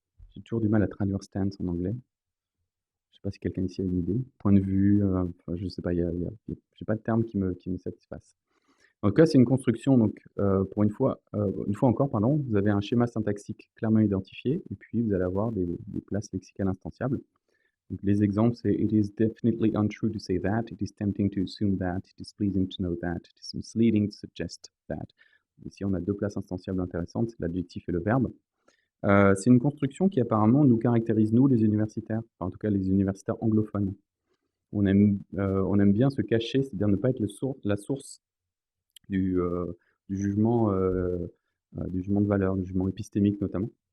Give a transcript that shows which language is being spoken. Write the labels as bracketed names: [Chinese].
[French] j'ai toujours du mal à traduire stance en anglais. Je sais pas si quelqu'un ici a une idée. Point de vue, enfin, je sais pas, j'ai pas de terme qui me satisfasse. En tout cas, c'est une construction, donc pour une fois encore, pardon, vous avez un schéma syntaxique clairement identifié, et puis vous allez avoir des places lexicales instanciables. Donc les exemples, c'est [English] "It is definitely untrue to say that", "It is tempting to assume that", "It is pleasing to know that", "It is misleading to suggest that". [French] Ici, on a deux places instanciables intéressantes, c'est l'adjectif et le verbe. C'est une construction qui apparemment nous caractérise, nous, les universitaires, enfin, en tout cas les universitaires anglophones. On aime bien se cacher, c'est-à-dire ne pas être la source du, jugement, du jugement de valeur, du jugement épistémique notamment.